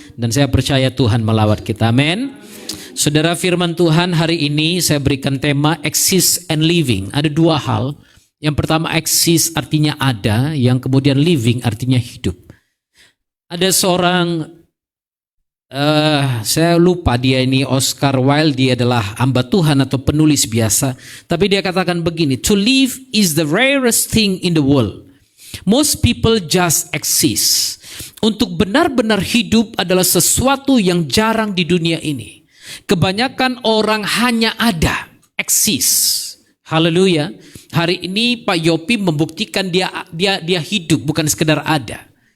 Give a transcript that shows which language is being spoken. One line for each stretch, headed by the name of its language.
Indonesian: Dan saya percaya Tuhan melawat kita. Amin. Saudara, firman Tuhan hari ini saya berikan tema
English: exist and living.
Indonesian: Ada 2 hal. Yang pertama exist artinya ada, yang kemudian living artinya hidup. Ada seorang, saya lupa dia ini, Oscar Wilde, dia adalah hamba Tuhan atau penulis biasa. Tapi dia katakan begini,
English: to live is the rarest thing in the world. Most people just exist.
Indonesian: Untuk benar-benar hidup adalah sesuatu yang jarang di dunia ini. Kebanyakan orang hanya ada, eksis. Haleluya. Hari ini Pak Yopi membuktikan dia hidup, bukan sekedar ada.